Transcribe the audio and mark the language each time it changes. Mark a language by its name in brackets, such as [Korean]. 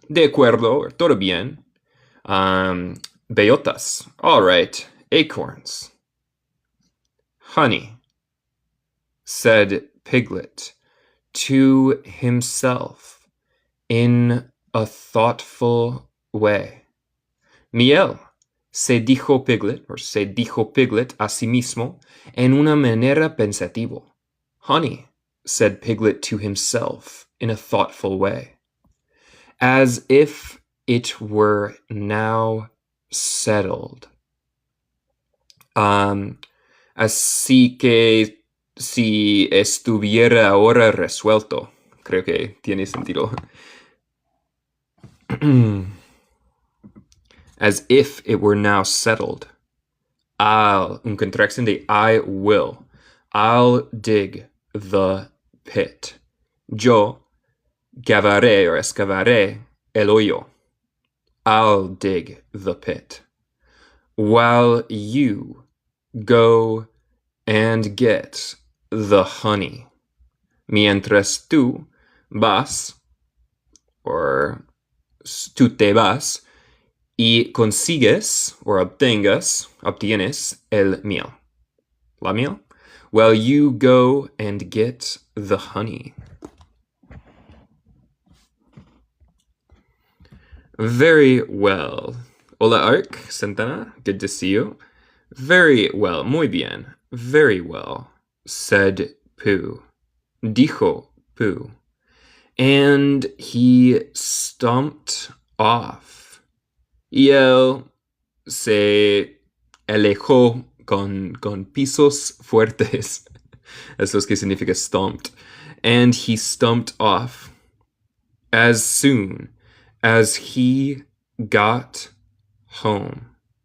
[Spanish] De acuerdo, todo bien. Bellotas. [English] All right, acorns. Honey, said Piglet to himself in a thoughtful way. [Spanish] Miel, se dijo Piglet a sí mismo en una manera pensativo. [English] Honey, said Piglet to himself in a thoughtful way, as if it were now settled. [Spanish] Así que si estuviera ahora resuelto, creo que tiene sentido. [English] As if it were now settled. [Spanish] Un contraction de [English] I will. I'll dig the pit. [Spanish] Yo cavaré or excavaré el hoyo. [English] I'll dig the pit. While you go and get the honey. [Spanish] Mientras tú vas, or tú te vas, y consigues, or obtienes el miel. La miel? [English] Well, you go and get the honey. Very well. Hola, Ark Santana. Good to see you. Very well. [Spanish] Muy bien. [English] Very well, said Pooh. [Spanish] Dijo Pooh. [English] And he stomped off. [Spanish] Y él se alejó con pisos fuertes. Eso es que significa stomped. [English] And he stumped off as soon as he got home.